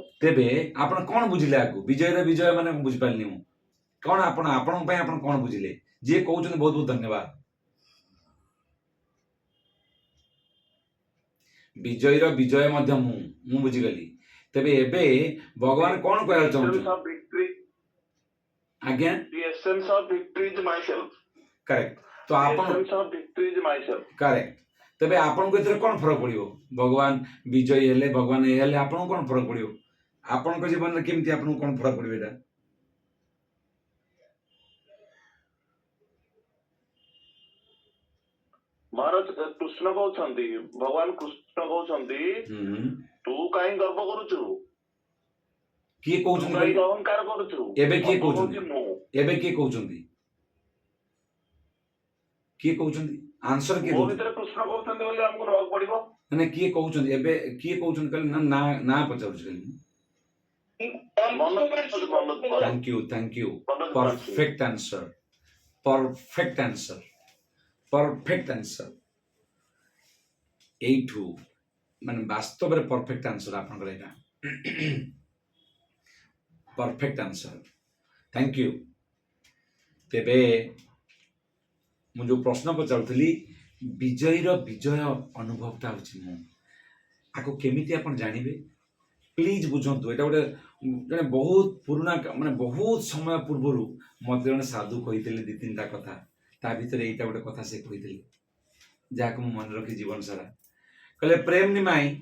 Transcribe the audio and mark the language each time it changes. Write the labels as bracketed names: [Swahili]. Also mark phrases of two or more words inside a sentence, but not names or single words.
[Odia] ତେବେ ଆପଣ କଣ ବୁଝିଲେ ଆକୁ ବିଜୟର ବିଜୟ ମାନେ ମୁଁ ବୁଝିପାରିନି ମୁଁ କଣ ଆପଣଙ୍କ ପାଇଁ ଆପଣ କଣ ବୁଝିଲେ ଯିଏ କହୁଛନ୍ତି ବହୁତ ବହୁତ ଧନ୍ୟବାଦ ବିଜୟର ବିଜୟ ମଧ୍ୟ ମୁଁ ବୁଝିଗଲି ତେବେ ଏବେ ଭଗବାନ କଣ କହିବାକୁ ଚାହୁଁଛନ୍ତି ଆଜ୍ଞା [English] The essence of victory is myself. [Odia] କରେକ୍ଟ ତ [English] The [Odia] ଆପଣ [English] essence of victory is myself. [Odia] କରେକ୍ଟ ତେବେ ଆପଣଙ୍କୁ ଏଥିରେ କଣ ଫରକ ପଡିବ ଭଗବାନ ବିଜୟୀ ହେଲେ ଭଗବାନ ଏ ହେଲେ ଆପଣଙ୍କୁ କଣ ଫରକ ପଡିବ ଆପଣଙ୍କ ଜୀବନରେ କେମିତି ଆପଣଙ୍କୁ କଣ ଫରକ ପଡିବ ଏଇଟା ମହାରାଜ କୃଷ୍ଣ କହୁଛନ୍ତି ଭଗବାନ କୃଷ୍ଣ କହୁଛନ୍ତି ତୁ କାହିଁ ଗର୍ବ କରୁଛୁ କିଏ ତୁ କହୁଛନ୍ତି କାହିଁ ଅହଙ୍କାର କରୁଛୁ ଏବେ କିଏ ସବୁ କହୁଛନ୍ତି ହଉଛି ମୁଁ ଏବେ କିଏ କହୁଛନ୍ତି ଆନ୍ସର କିଏ ମୋ ଦଉଛନ୍ତି ଭିତରେ କୃଷ୍ଣ କହୁଛନ୍ତି ବୋଲି ଆମକୁ ନେବାକୁ ପଡିବ ମାନେ କିଏ କହୁଛନ୍ତି ଏବେ କିଏ କହୁଛନ୍ତି କହିଲେ ନା ନା ପଚାରୁଛି କହିଲେ [English] thank you perfect answer [Odia] এইଠୁ ମାନେ ବାସ୍ତବରେ [English] perfect answer [Odia] ଆପଣଙ୍କର ଏଇଟା [English] perfect answer thank you [Odia] ତେବେ ମୁଁ ଯୋଉ ପ୍ରଶ୍ନ ପଚାରୁଥିଲି ବିଜୟୀର ବିଜୟ ଅନୁଭବଟା ହଉଛି ମୁଁ ଆକୁ କେମିତି ଆପଣ ଜାଣିବେ ପ୍ଲିଜ ବୁଝନ୍ତୁ ଏଇଟା ଗୋଟେ ଜଣେ ବହୁତ ପୁରୁଣା ମାନେ ବହୁତ ସମୟ ପୂର୍ବରୁ ମତେ ଜଣେ ସାଧୁ କହିଥିଲେ ଦି ତିନିଟା କଥା ତା ଭିତରେ ଏଇଟା ଗୋଟେ କଥା ସେ କହିଥିଲେ ଯାହାକୁ ମୁଁ ମନେ ରଖି ଜୀବନ ସାରା କହିଲେ ପ୍ରେମ ନିମାଇ